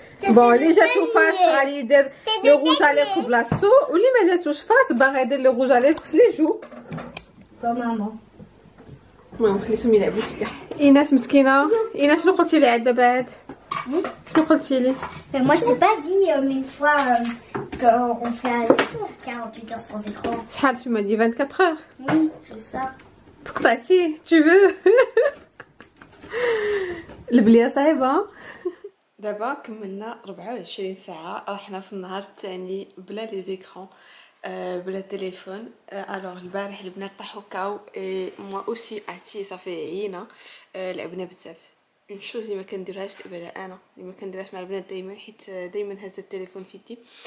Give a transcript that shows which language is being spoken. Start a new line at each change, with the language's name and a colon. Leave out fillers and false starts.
Arabic: بون اللي جاتو فاس غادي يدير لو روج على في بلاصتو واللي ما جاتوش فاس باغي يدير لو روج على في لي جو
French: Normalement.
Arabic: المهم خليتهم يلعبوا فيا. ايناس مسكينه. ايناس شنو قلتي لي عاد دابا عاد؟ شنو قلتي لي؟
French: Moi je t'ai pas dit une fois qu'on fait 48 heures sans écran. شحال tu m'as dit 24 heures. Oui, c'est ça. تقطعتي tu veux.
Arabic: البليه صعيبه. دابا كملنا 24 ساعه رحنا في النهار الثاني بلا لي زيكران بلا تليفون. الوغ البارح البنات طاحوا كاو اي موا اوسي عرفتي صافي عيينا. لعبنا بزاف اون شوز اللي ما كنديرهاش دابا انا اللي ما كنديرهاش مع البنات دائما حيت دائما هز التليفون في يدي.